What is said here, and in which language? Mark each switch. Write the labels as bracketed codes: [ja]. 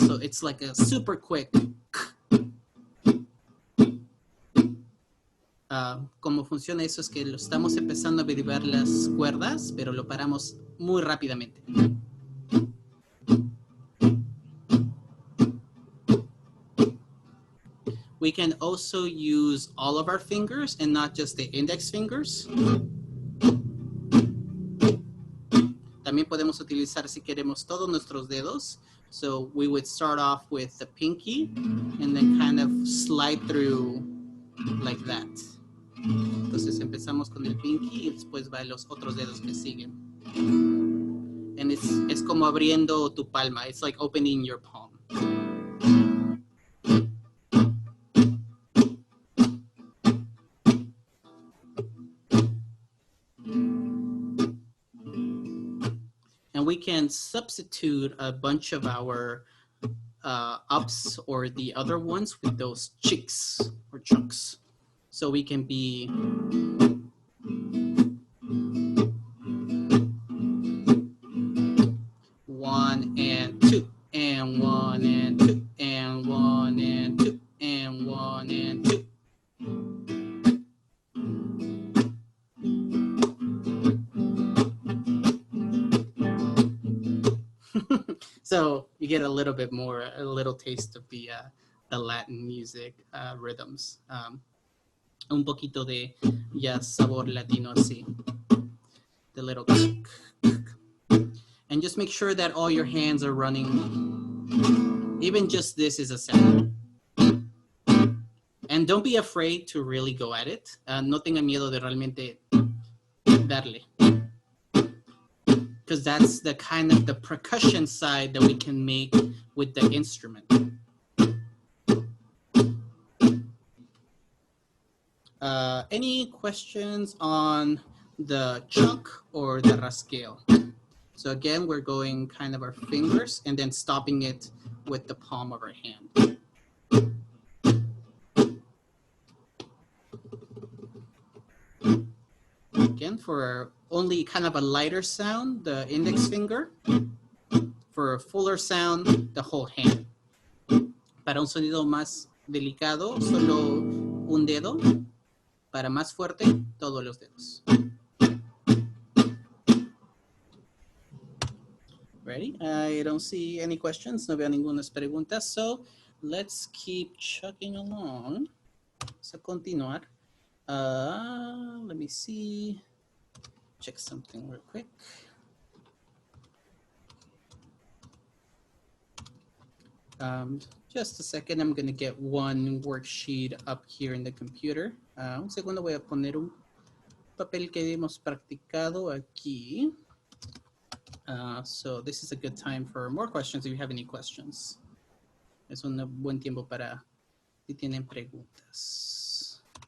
[en] So it's like a super quick. [es] Cómo funciona eso es que lo estamos empezando a vibrar las cuerdas, pero lo paramos muy rápidamente. [en] We can also use all of our fingers and not just the index fingers. [es] También podemos utilizar si queremos todos nuestros dedos. [en] So we would start off with the pinky and then kind of slide through like that. [es] Entonces empezamos con el pinky y después va los otros dedos que siguen. And es como abriendo tu palma. [en] It's like opening your palm. And we can substitute a bunch of our ups or the other ones with those chicks or chunks. So we can be one and two, and one and two, and one and two, and one and two. So you get a little bit more, a little taste of the Latin music rhythms. [es] Un poquito de ya sabor latino así. [en] The little. And just make sure that all your hands are running. Even just this is a sound. And don't be afraid to really go at it. [es] No tenga miedo de realmente darle. [en] Because that's the kind of the percussion side that we can make with the instrument. Any questions on the chunk or the rasgueo? So again, we're going kind of our fingers and then stopping it with the palm of our hand. Again, for only kind of a lighter sound, the index finger. For a fuller sound, the whole hand. [es] Para un sonido más delicado, solo un dedo. Para más fuerte, todos los dedos. [en] Ready? I don't see any questions. [es] No veo ninguna preguntas. [en] So let's keep chugging along. So continuar. Let me see. Check something real quick. Just a second. I'm going to get one worksheet up here in the computer. [es] Un segundo, voy a poner un papel que hemos practicado aquí. [en] So this is a good time for more questions if you have any questions. [es] Es un buen tiempo para si tienen preguntas.